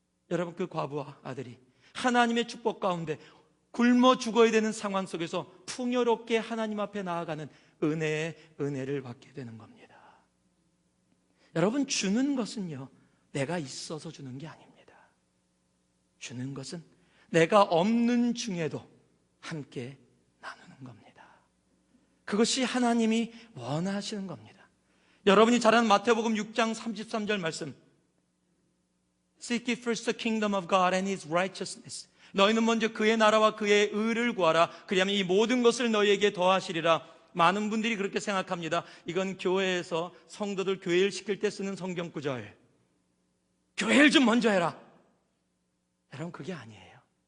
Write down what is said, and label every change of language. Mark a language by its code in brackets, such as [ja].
[ko] 여러분, 그 과부와 아들이 하나님의 축복 가운데 굶어 죽어야 되는 상황 속에서 풍요롭게 하나님 앞에 나아가는 은혜의 은혜를 받게 되는 겁니다. 여러분, 주는 것은요, 내가 있어서 주는 게 아닙니다. 주는 것은 내가 없는 중에도 함께 나누는 겁니다. 그것이 하나님이 원하시는 겁니다. 여러분이 잘 아는 마태복음 6장 33절 말씀, [en] Seek ye first the kingdom of God and His righteousness. [ko] 너희는 먼저 그의 나라와 그의 의를 구하라. 그리하면 이 모든 것을 너희에게 더하시리라. 많은 분들이 그렇게 생각합니다. 이건 교회에서 성도들 교회를 시킬 때 쓰는 성경 구절. 교회를 좀 먼저 해라. 여러분, 그게 아니에요.